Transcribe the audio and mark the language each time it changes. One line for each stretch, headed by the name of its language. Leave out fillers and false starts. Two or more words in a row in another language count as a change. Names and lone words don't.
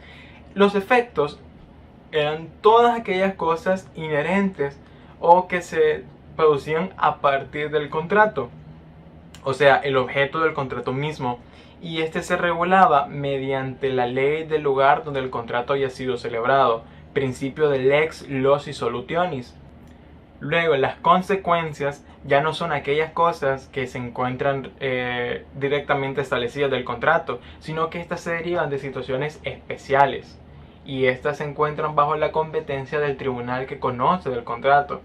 Spanish: Los efectos eran todas aquellas cosas inherentes o que se producían a partir del contrato, o sea, el objeto del contrato mismo, y este se regulaba mediante la ley del lugar donde el contrato haya sido celebrado, principio de
Latin: lex loci solutionis.
Spanish: Luego, las consecuencias ya no son aquellas cosas que se encuentran directamente establecidas del contrato, sino que estas se derivan de situaciones especiales, y estas se encuentran bajo la competencia del tribunal que conoce del contrato.